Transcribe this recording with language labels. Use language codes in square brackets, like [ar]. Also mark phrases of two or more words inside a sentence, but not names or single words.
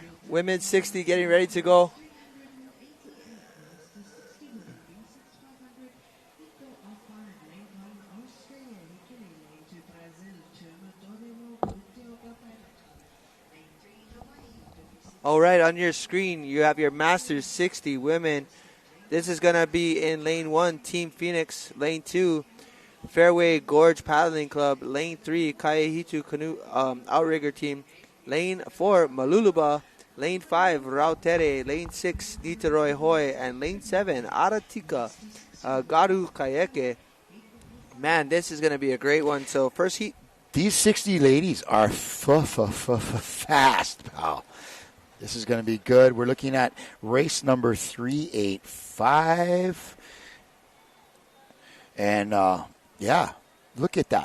[en] Women's 60 getting ready to go. All right, on your screen, you have your Masters 60 women. This is going to be in lane 1, Team Phoenix. Lane 2, Fairway Gorge Paddling Club. Lane 3, Kaihitu Canoe Outrigger Team. Lane 4, Maluluba. Lane 5, Rautere. Lane 6, Niteroi Hoi. And lane 7, Aratika Garu Kayeke. Man, this is going to be a great one. So first heat. These 60 ladies are fast, pal. This is going to be good. We're looking at race number 385. And, yeah, look at that.